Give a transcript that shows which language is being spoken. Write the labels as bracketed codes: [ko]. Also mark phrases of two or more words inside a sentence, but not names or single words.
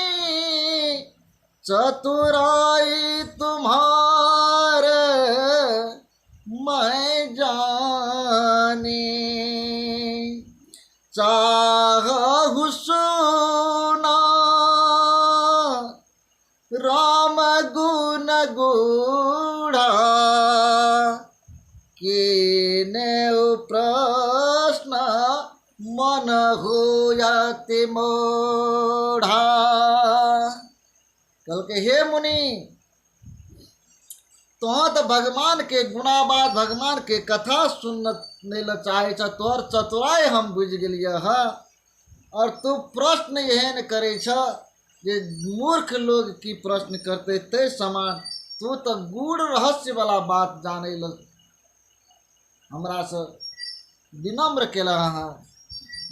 [awa] चतुराई तुम्हारे मैं जानी, चाहु सुना राम गुण गूढ़ा, कीने प्रश्न मन होयति मोढ़ा। [mai] कल के हे मुनि, तो तो भगवान के गुणाबाद भगवान के कथा सुनने ल चाहे छ, तोहर चतुराई हम बुझ गेलिए हाँ। और तू प्रश्न एहन करे छ जे मूर्ख लोग की प्रश्न करते ते समान, तू तो गूढ़ रहस्य वाला बात जाने ल हमरा से विनम्र केला हाँ।